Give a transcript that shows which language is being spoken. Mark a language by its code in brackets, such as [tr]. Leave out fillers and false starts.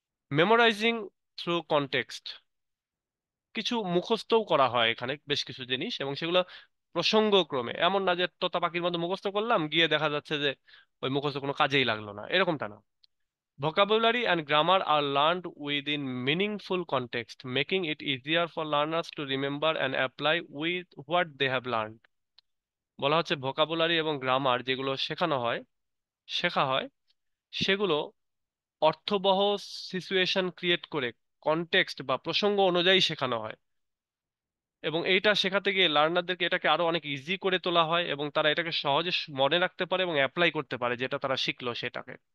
[en] Memorising through context. [bn] কিছু মুখস্থও করা হয় এখানে বেশ কিছু জিনিস, এবং সেগুলো প্রসঙ্গক্রমে, এমন না যে তোতা পাখির মতো মুখস্থ করলাম গিয়ে দেখা যাচ্ছে যে ওই মুখস্থ কোনো কাজেই লাগলো না, এরকমটা না। [en] vocabulary and grammar are learned within meaningful context, making it easier for learners to remember and apply with what they have learned. [bn] বলা হচ্ছে ভোকাবুলারি এবং গ্রামার যেগুলো শেখা হয় সেগুলো অর্থবহ সিচুয়েশন ক্রিয়েট করে, কনটেক্সট বা প্রসঙ্গ অনুযায়ী শেখানো হয়, এবং এইটা শেখাতে গিয়ে লার্নারদেরকে এটাকে আরো অনেক ইজি করে তোলা হয়, এবং তারা এটাকে সহজে মনে রাখতে পারে এবং অ্যাপ্লাই করতে পারে যেটা তারা শিখলো সেটাকে।